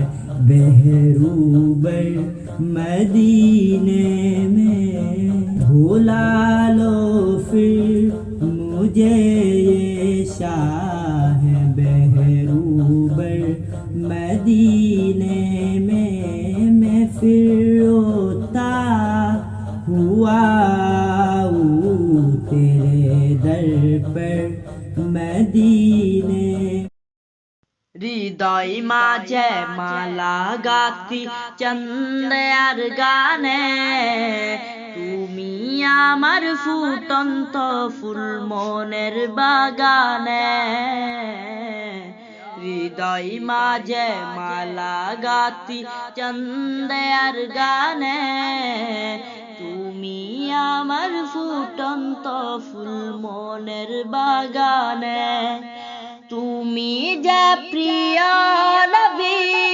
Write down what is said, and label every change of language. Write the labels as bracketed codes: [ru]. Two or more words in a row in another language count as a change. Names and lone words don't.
[ur] بہروبر مدینے میں بلا لو پھر مجھے یہ شاہ بہروبر مدینے میں پھر روتا ہوا تیرے در پر مدینے [bn] হৃদয় মাঝে মালা গাতি চন্দ্রার গানে তুমি আমার ফুটন্ত ফুল মনের বাগানে হৃদয় মাঝে মালা গাতি চন্দ্রার গানে তুমি আমার ফুটন্ত ফুল মনের বাগানে তুমি যে প্রিয় নবী